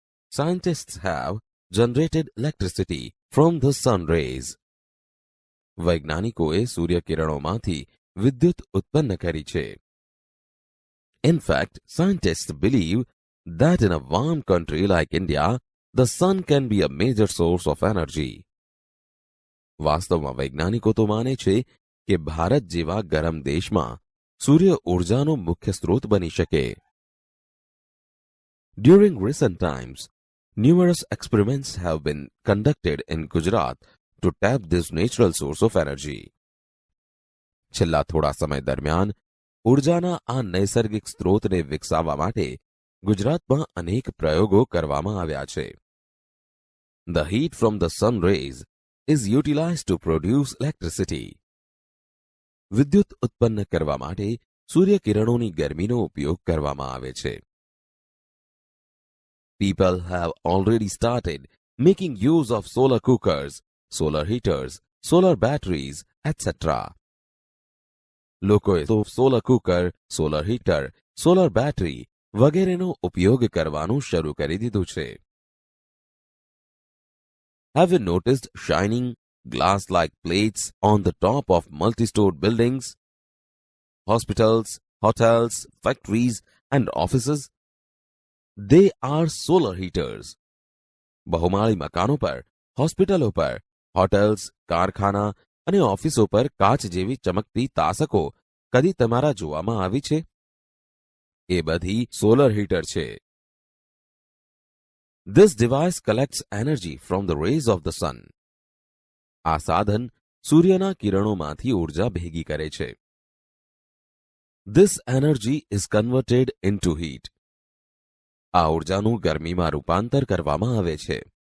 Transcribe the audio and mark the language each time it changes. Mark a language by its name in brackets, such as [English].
[English] Scientists have generated electricity from the sun rays. [Gujarati] વૈજ્ઞાનિકોએ સૂર્યકિરણોમાંથી વિદ્યુત ઉત્પન્ન કરી છે. [English] In fact, scientists believe that in a warm country like India, the sun can be a major source of energy. [Gujarati] વાસ્તવમાં વૈજ્ઞાનિકો તો માને છે કે ભારત જેવા ગરમ દેશમાં સૂર્ય ઉર્જાનો મુખ્ય સ્ત્રોત બની શકે. [English] During recent times, numerous experiments have been conducted in Gujarat to tap this natural source of energy. [Gujarati] છેલ્લા થોડા સમય દરમિયાન ઉર્જાના આ નૈસર્ગિક સ્ત્રોતને વિકસાવવા માટે ગુજરાતમાં અનેક પ્રયોગો કરવામાં આવ્યા છે. [English] The heat from the sun rays is utilized to produce electricity. [Gujarati] વિદ્યુત ઉત્પન્ન કરવા માટે સૂર્યકિરણોની ગરમીનો ઉપયોગ કરવામાં આવે છે. [English] People have already started making use of solar cookers, solar heaters, solar batteries, etc. [Gujarati] લોકોએ તો solar cooker, solar heater, solar battery વગેરેનો ઉપયોગ કરવાનું શરૂ કરી દીધું છે. [English] Have you noticed shining glass-like plates on the top of multi-stored buildings, hospitals, hotels, factories, and offices? They are solar heaters. [Gujarati] બહુમાળી મકાનો પર, હોસ્પિટલો પર, હોટેલ્સ, કારખાના અને ઓફિસો પર કાચ જેવી ચમકતી તાસકો કદી તમારા જોવામાં આવી છે? એ બધી સોલર હીટર છે. [English] This device collects energy from the rays of the sun. [Gujarati] આ સાધન સૂર્યના કિરણોમાંથી ઊર્જા ભેગી કરે છે. [English] This energy is converted into heat. [Gujarati] આ ઊર્જાનું ગરમીમાં રૂપાંતર કરવામાં આવે છે.